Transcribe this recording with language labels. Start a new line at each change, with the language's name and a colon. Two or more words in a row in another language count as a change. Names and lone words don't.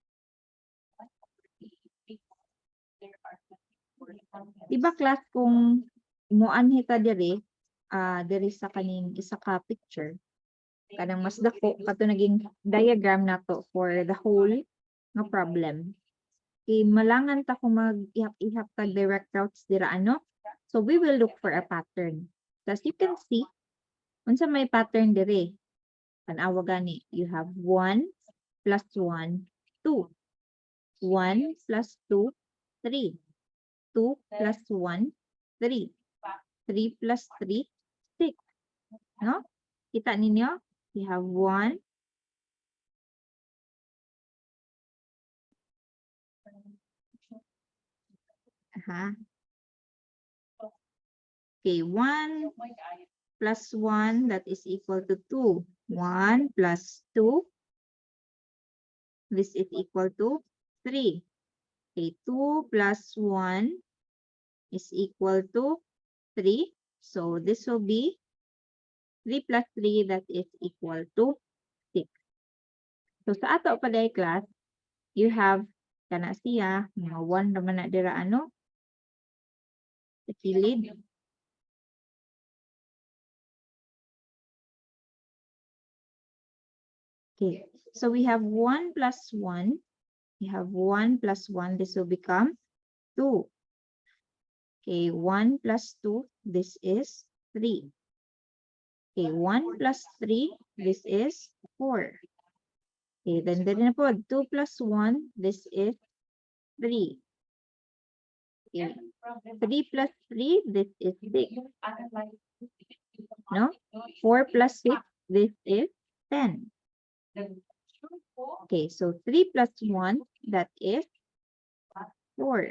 Cebuano: Diba class kung muanhi ta diri, diri sa kaning isa ka picture. Kanang mas dako kato naging diagram nato
English: for the whole
Cebuano: nga problem. Okay, malangan ta kung mag-ihap-ihap tag direct routes dira ano.
English: So we will look for a pattern. As you can see,
Cebuano: unsa may pattern diri. Tanawa gani,
English: you have 1 plus 1, 2. 1 plus 2, 3. 2 plus 1, 3. 3 plus 3, 6.
Cebuano: No? Kita ninyo?
English: We have 1. Okay, 1 plus 1, that is equal to 2. 1 plus 2, this is equal to 3. Okay, 2 plus 1 is equal to 3. So this will be 3 plus 3, that is equal to 6.
Cebuano: So sa ato pa day class,
English: you have
Cebuano: kana siya, mga 1 naman na dira ano, sa kilid.
English: Okay, so we have 1 plus 1. We have 1 plus 1. This will become 2. Okay, 1 plus 2. This is 3. Okay, 1 plus 3. This is 4. Okay, then na po, 2 plus 1. This is 3. Okay, 3 plus 3. This is 6. No? 4 plus 6. This is 10. Okay, so 3 plus 1, that is 4.